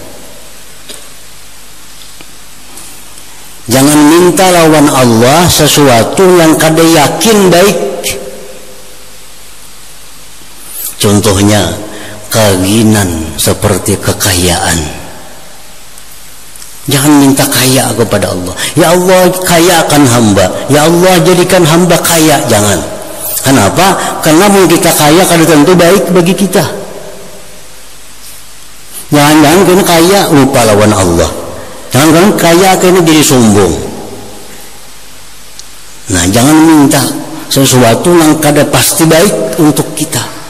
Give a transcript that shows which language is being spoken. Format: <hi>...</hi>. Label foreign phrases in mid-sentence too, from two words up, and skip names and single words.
<bjn>Jangan minta lawan Allah sesuatu yang kada yakin baik.</bjn> <id>Contohnya keinginan seperti kekayaan. Jangan minta kaya kepada Allah. Ya Allah kayakan hamba, ya Allah jadikan hamba kaya. Jangan. Kenapa?</id> <bjn>Karena mau kita kaya kada tentu baik bagi kita. Jangan-jangan kena kaya lupa lawan Allah. Jangan kaya kena jadi sombong. Nah jangan minta sesuatu yang kada pasti baik untuk kita.</bjn>